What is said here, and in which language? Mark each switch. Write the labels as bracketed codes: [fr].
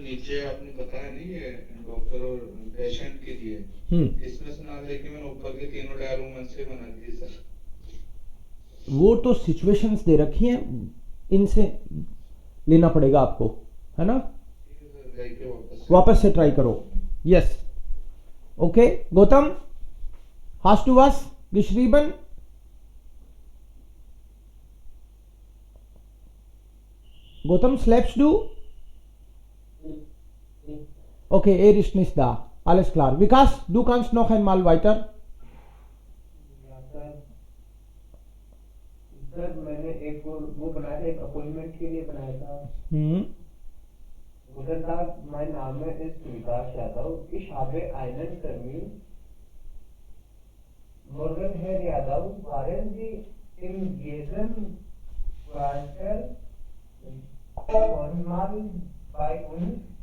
[hi] नीचे आपने बताया नहीं ये डॉक्टर और पेशेंट के लिए, इसमें से ना लेके मैंने ऊपर के तीनों डायलॉग मन से बना दिए सर। वो तो सिचुएशंस दे रखी हैं, इनसे लेना पड़ेगा आपको, है ना। ठीक है सर, जाके वापस से ट्राई करो। [de] यस, ओके गौतम, hast du was geschrieben? Gautam, schläfst du? Okay, er ist nicht da. Alles klar. Vikas, du kannst noch einmal weiter. [hi] या सर मैंने एक वो बनाया था, एक अपॉइंटमेंट के लिए बनाया था। [de] Guten Tag, mein Name ist Vikas Yadav. Ich habe einen Termin. Morgen, Herr Yadav, waren Sie in diesem Quartal schon mal bei uns?